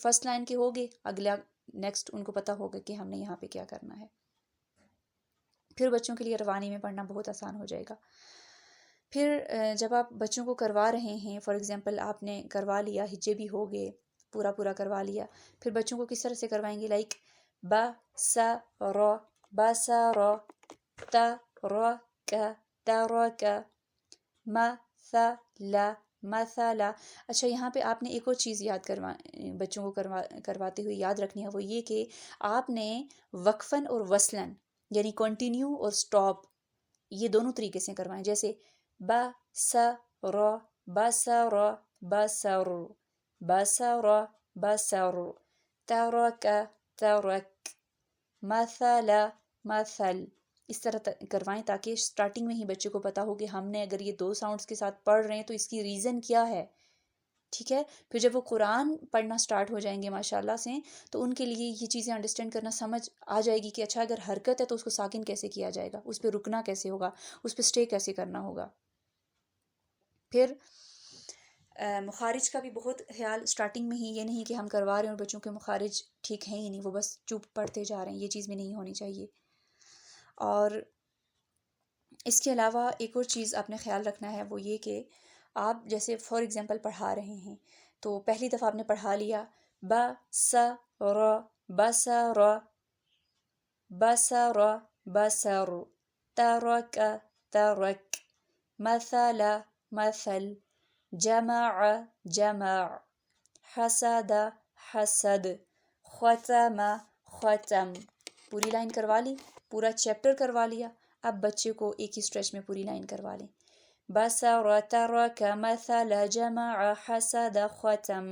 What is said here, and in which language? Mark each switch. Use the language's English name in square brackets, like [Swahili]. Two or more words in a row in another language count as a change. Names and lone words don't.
[English] first line [Urdu] کے ہوگے، اگلا نیکسٹ ان کو پتہ ہوگا کہ ہم نے یہاں پہ کیا کرنا ہے. پھر بچوں کے لیے روانی میں پڑھنا بہت آسان ہو جائے گا. پھر جب آپ بچوں کو کروا رہے ہیں، [English] for example [Urdu] آپ نے کروا لیا، ہجے بھی ہو گئے، پورا کروا لیا، پھر بچوں کو کس طرح سے کروائیں گے؟ [Arabic] لائک با سا را با سا را، تا را کا تا را کا، ما ثا لا مثلا. [Urdu] اچھا، یہاں پہ آپ نے ایک اور چیز یاد بچوں کو کرواتے ہوئے یاد رکھنی ہے، وہ یہ کہ آپ نے وقفاً اور وصلاً، یعنی کنٹینیو اور سٹاپ، یہ دونوں طریقے سے کروائیں. [Arabic] جیسے با سا را با سا را با سر، با سا را با سر، ترک ترک، مثلا مثل. [Urdu] اس طرح کروائیں تاکہ سٹارٹنگ میں ہی بچے کو پتہ ہو کہ ہم نے اگر یہ 2 ساؤنڈز کے ساتھ پڑھ رہے ہیں تو اس کی ریزن کیا ہے، ٹھیک ہے. پھر جب وہ قرآن پڑھنا سٹارٹ ہو جائیں گے ماشاءاللہ سے، تو ان کے لیے یہ چیزیں انڈرسٹینڈ کرنا سمجھ آ جائے گی کہ اچھا اگر حرکت ہے تو اس کو ساکن کیسے کیا جائے گا، اس پہ رکنا کیسے ہوگا، اس پہ سٹے کیسے کرنا ہوگا. پھر مخارج کا بھی بہت خیال سٹارٹنگ میں ہی، یہ نہیں کہ ہم کروا رہے ہیں اور بچوں کے مخارج ٹھیک ہیں ہی نہیں، وہ بس چپ پڑھتے جا رہے ہیں، یہ چیز بھی نہیں ہونی چاہیے. اور اس کے علاوہ ایک اور چیز آپ نے خیال رکھنا ہے، وہ یہ کہ آپ جیسے [English] for example [Urdu] پڑھا رہے ہیں تو پہلی دفعہ آپ نے پڑھا لیا [Arabic] با سا را با سا را با سا را با سر، ترک ترک، مثلا مثل، جمع جمع، حسد حسد، ختم ختم. [Urdu] پوری لائن کروا لی، پورا چیپٹر کروا لیا. اب بچے کو ایک ہی اسٹریچ میں پوری لائن کروا لیں، [Arabic] بسر ترک مثل جمع حسد ختم.